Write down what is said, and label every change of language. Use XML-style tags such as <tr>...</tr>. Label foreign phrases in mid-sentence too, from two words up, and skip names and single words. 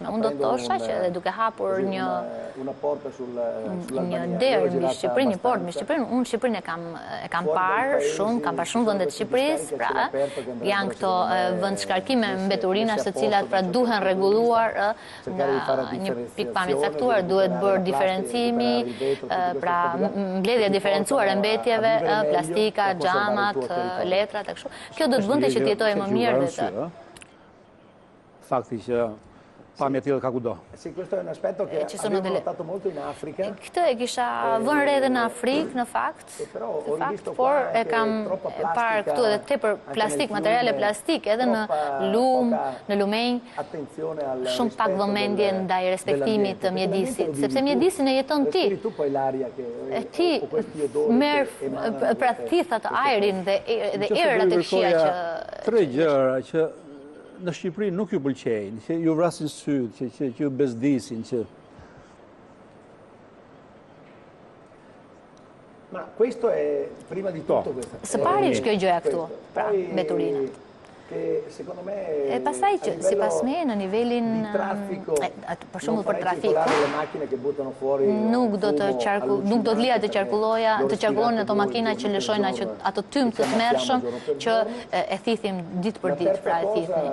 <sq>Unë do të thosha që edhe duke hapur një derë mbi Shqipërinë, një portë mbi Shqipërinë, unë Shqipërinë e kam parë shumë vende të Shqipërisë, pra janë këto vend shkarkime mbeturinash të cilat pra duhen rregulluar nga një pikpamje caktuar, duhet bërë diferencimi, pra mbledhja diferencuar e mbetjeve, plastika, xhamat, letrat e kështu. Kjo do të bënte që të jetojë më mirë dhe të fakti që pamje tjetër ka kudo.</sq> <it>Sì, questo è un aspetto che abbiamo notato molto in Africa.</it> <sq>Këtë e kisha vënë re edhe në Afrikë, në fakt, por e kam parë këtu edhe tepër plastik, materiale plastike, edhe në lumë, në lumenj, shumë pak vëmendje ndaj respektimit të mjedisit, sepse mjedisin e jeton ti. E ti merë pra thithat ajrin dhe erët e këshia që... Tre gjëra që në Shqipëri nuk ju pëlqejnë, që ju vrasin sytë, që ju bezdisin, që...</sq> <it>Ma questo è prima di tutto questa.</it> <sq>Së pari është kjo gjëja këtu, pra, mbeturina. E pastaj që, si pas me, në nivelin, për shumë për trafiku, nuk do të lija të qarkullojnë ato makina që lëshojnë ato tymë të tmerrshëm që e thithim ditë për ditë, pra e thithni.</sq>